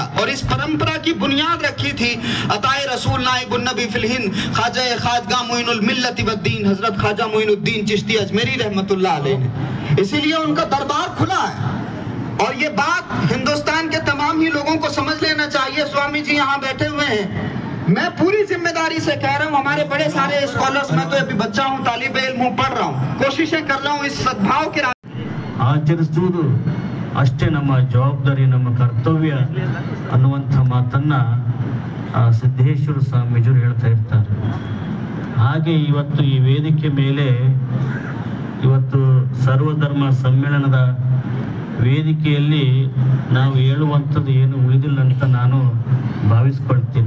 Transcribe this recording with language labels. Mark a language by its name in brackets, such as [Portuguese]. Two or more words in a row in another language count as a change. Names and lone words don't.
[Hindi] और इस परंपरा की बुनियाद रखी थी अताए रसूल [Arabic] نائب النبي في الهند [Hindi] ख्वाजा खाजगा मोइनुल मिल्लत वद्दीन हजरत ख्वाजा मोइनुद्दीन चिश्ती अजमेरी [Arabic] رحمة الله عليه [Hindi] ने, इसीलिए उनका दरबार खुला है। और ये बात हिंदुस्तान के तमाम ही लोगों को समझ लेना चाहिए। स्वामी जी यहाँ बैठे हुए हैं, मैं पूरी जिम्मेदारी से कह रहा हूँ, हमारे बड़े सारे स्कॉलर्स, मैं तो अभी बच्चा हूँ, तालिब इल्म हूँ, पढ़ रहा हूँ, कोशिशें कर रहा हूँ इस सद्भाव के [Kannada] ಆಚರಿಸುವುದು ಅಷ್ಟೇ ನಮ್ಮ ಜವಾಬ್ದಾರಿ, ನಮ್ಮ ಕರ್ತವ್ಯ ಅನ್ನುವಂಥ ಮಾತನ್ನ ಸಿದ್ದೇಶ್ವರ ಸ್ವಾಮೀಜಿಯವರು ಹೇಳ್ತಾ ಇರ್ತಾರೆ. ಹಾಗೆ ಇವತ್ತು ಈ ವೇದಿಕೆ ಮೇಲೆ ಇವತ್ತು ಸರ್ವಧರ್ಮ ಸಮ್ಮೇಳನದ ವೇದಿಕೆಯಲ್ಲಿ ನಾವು ಹೇಳುವಂಥದ್ದು ಏನು ಉಳಿದಿಲ್ಲ ಅಂತ ನಾನು ಭಾವಿಸ್ಕೊಳ್ತೀನಿ.